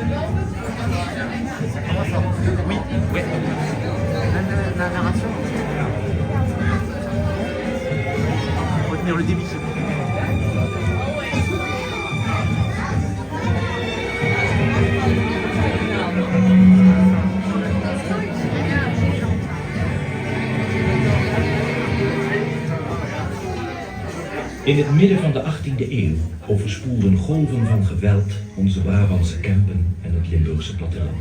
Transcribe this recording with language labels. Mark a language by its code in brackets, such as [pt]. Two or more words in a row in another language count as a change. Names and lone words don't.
[fr] Ça commence en... Oui, oui. La narration. Faut tenir le débit. [nl] In het midden van de 18e eeuw overspoelden golven van geweld onze Brabantse Kempen en het Limburgse platteland.